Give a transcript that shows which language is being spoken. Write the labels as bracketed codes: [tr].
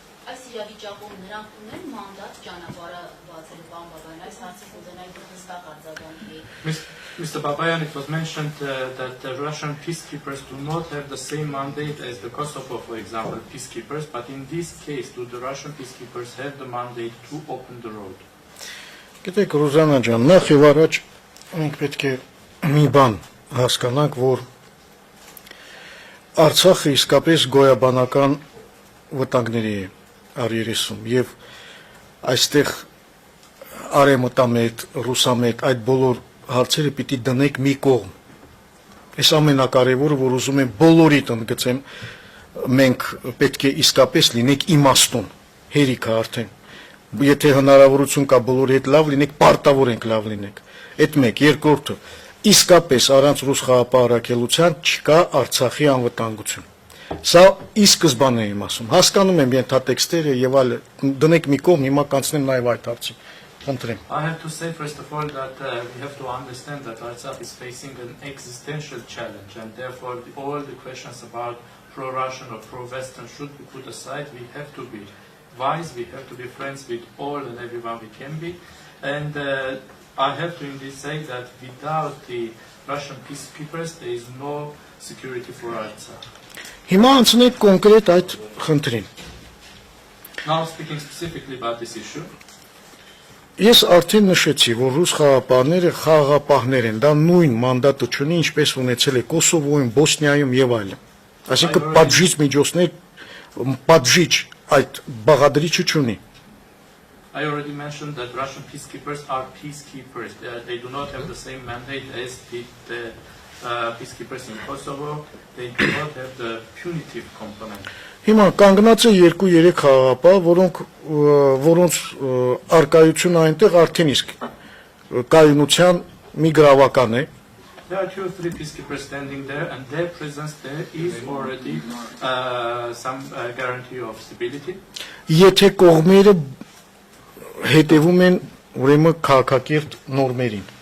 [hy] Այս իրավիճակում նրանք ունեն մանդատ ճանապարհը բացելու բան բավական այս հարցը կուզենայի հստակ արձագանքի։ [en] Mr. Babayan, it was mentioned that the Russian peacekeepers do not have the same mandate as the Kosovo, for example, peacekeepers, but in this case, do the Russian peacekeepers have the mandate to open the road? [hy] Գիտեք, Ռուզանա ջան, նախ եւ առաջ մենք պետք է մի բան հասկանանք, որ Արցախը իսկապես գոյաբանական վտանգների է արիրիսում եւ այստեղ արեմտամետ, ռուսամետ այդ բոլոր հարցերը պիտի դնենք մի կողմ։ Այս ամենակարևորը, որ ուզում եմ բոլորիդ ընդգծեմ, մենք պետք է իսկապես լինենք իմաստուն, հերիքը արդեն։ Եթե հնարավորություն կա բոլորի հետ լավ լինենք, պարտավոր ենք լավ լինենք։ Այդ մեկ, երկրորդը, իսկապես առանց ռուս խաղապահարակելության չկա Արցախի անվտանգություն։ Սա ի սկզբանե եմ ասում։ Հասկանում եմ ենթատեքստերը եւ այլ դնեք մի կողմ, հիմա կանցնեմ նաեւ այդ հարցին։ Խնդրեմ։ [en] I have to say first of all that we have to understand that Artsakh is facing an existential challenge, and therefore all the questions about pro-Russian or pro-Western should be put aside. We have to be wise, we have to be friends with all and everyone we can be, and I have to indeed say that without the Russian peacekeepers there is no security for Artsakh. [hy] Հիմա անցնենք կոնկրետ այդ խնդրին։ [en] Now speaking specifically about this issue, [hy] Ես արդեն նշեցի, որ ռուս խաղապահները խաղապահներ են, դա նույն մանդատը չունի, ինչպես ունեցել է Կոսովոյում, Բոսնիայում եւ այլն։ Այսինքն պատժիչ միջոցներ, պատժիչ այդ բաղադրիչը չունի։ [en] I already mentioned that Russian peacekeepers are peacekeepers. They do not have the same mandate as the peacekeepers in Kosovo. They do not have the punitive component. [hy] Հիմա կանգնած է 2-3 խաղապահ, որոնց արկայությունը այնտեղ արդեն իսկ կայունության մի գրավական է։ [en] There are 2 or 3 peacekeepers standing there, and their presence there is already some guarantee of stability. [hy] Եթե կողմերը հետևում են ուրեմն քաղաքակիրթ նորմերին։